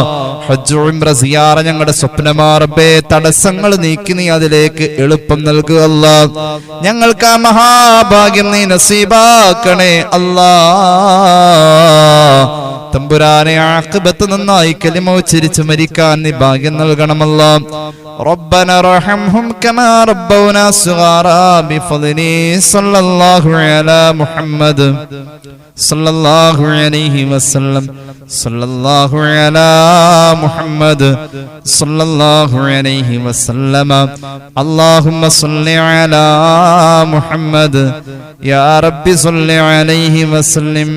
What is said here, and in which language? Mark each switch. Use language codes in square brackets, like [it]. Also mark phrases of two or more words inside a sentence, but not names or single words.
[ml] ഹജ്ജ് ഉംറ സിയാറ ഞങ്ങളുടെ സ്വപ്നമാ റബ്ബേ, തടസ്സങ്ങൾ നീക്കി നീ അതിലേക്ക് എളുപ്പം നൽകുക അല്ലാഹ്. ഞങ്ങൾക്ക് ആ മഹാഭാഗ്യം നീ നസീബാക്കണേ അല്ലാഹ്. തമ്പുരാനെ ആഖിബത്ത് നന്നായി കലിമ ഉച്ചരിച്ച് മരിക്കാൻ നീ ഭാഗ്യം നൽകണമല്ലാഹ്. [ar] ربنا ارحمهم كما ربونا صغارا بفضل صلى الله على محمد صلى الله عليه وسلم صلى الله على محمد صلى الله عليه وسلم اللهم صل على محمد يا رب صل عليه وسلم.